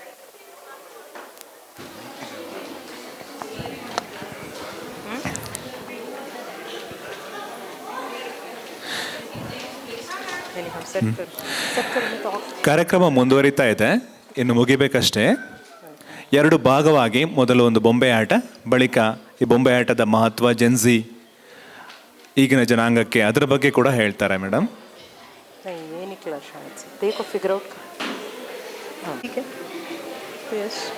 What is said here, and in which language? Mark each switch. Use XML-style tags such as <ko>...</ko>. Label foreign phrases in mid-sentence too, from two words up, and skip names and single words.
<kn>ಕಾರ್ಯಕ್ರಮ ಮುಂದುವರಿತಾ ಇದೆ ಇನ್ನು ಮುಗಿಬೇಕಷ್ಟೇ ಎರಡು ಭಾಗವಾಗಿ ಮೊದಲು ಒಂದು ಬೊಂಬೆ ಆಟ ಬಳಿಕ ಈ ಬೊಂಬೆ ಆಟದ ಮಹತ್ವ ಜೆನ್ಸಿ ಈಗಿನ ಜನಾಂಗಕ್ಕೆ ಅದರ ಬಗ್ಗೆ ಕೂಡ ಹೇಳ್ತಾರೆ ಮೇಡಮ್</kn> <hi>ये निकला शायद से देखो</hi> <en>figure out</en> <hi>हाँ ठीक है यस</hi>